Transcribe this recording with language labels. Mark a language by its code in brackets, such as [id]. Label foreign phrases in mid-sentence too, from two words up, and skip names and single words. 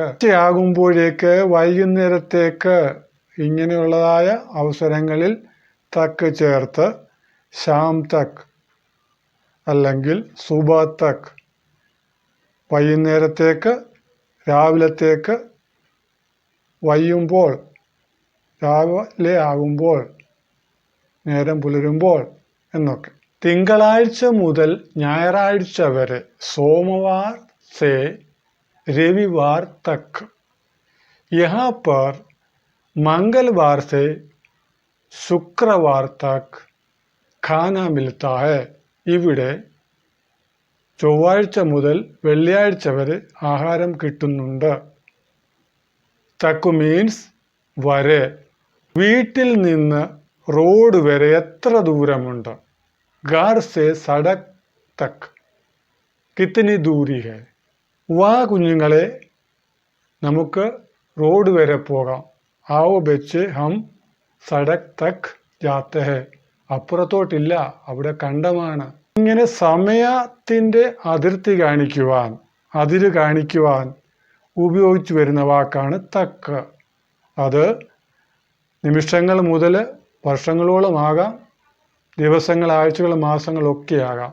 [ml] ഉച്ചയാകുമ്പോഴേക്ക്, വൈകുന്നേരത്തേക്ക്, ഇങ്ങനെയുള്ളതായ അവസരങ്ങളിൽ തക്ക് ചേർത്ത് [hi] शाम तक [ml] അല്ലെങ്കിൽ [hi] सुबह तक, [ml] വൈകുന്നേരത്തേക്ക്, രാവിലത്തേക്ക്, വയ്യുമ്പോൾ, രാവിലെ ആകുമ്പോൾ, നേരം പുലരുമ്പോൾ എന്നൊക്കെ. തിങ്കളാഴ്ച മുതൽ ഞായറാഴ്ച വരെ, [hi] सोमवार से रविवार तक. यहाँ पर मंगलवार से शुक्रवार तक खाना मिलता है. [ml] ഇവിടെ ചൊവ്വാഴ്ച മുതൽ വെള്ളിയാഴ്ച വരെ ആഹാരം കിട്ടുന്നുണ്ട്. തക്കു മീൻസ് വരെ. വീട്ടിൽ നിന്ന് റോഡ് വരെ എത്ര ദൂരമുണ്ട്? [hi] घर से सड़क तक कितनी दूरी है? [ml] വാ കുഞ്ഞുങ്ങളെ, നമുക്ക് റോഡ് വരെ പോകാം. [hi] आओ बच्चे हम सड़क तक जाते हैं. [ml] അപ്പുറത്തോട്ടില്ല, അവിടെ കണ്ടമാണ്. ഇങ്ങനെ സമയത്തിൻ്റെ അതിർത്തി കാണിക്കുവാൻ, അതിര് കാണിക്കുവാൻ ഉപയോഗിച്ചു വരുന്ന വാക്കാണ് തക്ക്. അത് നിമിഷങ്ങൾ മുതൽ വർഷങ്ങളോളം ആകാം, ദിവസങ്ങൾ, ആഴ്ചകൾ, മാസങ്ങളൊക്കെ ആകാം.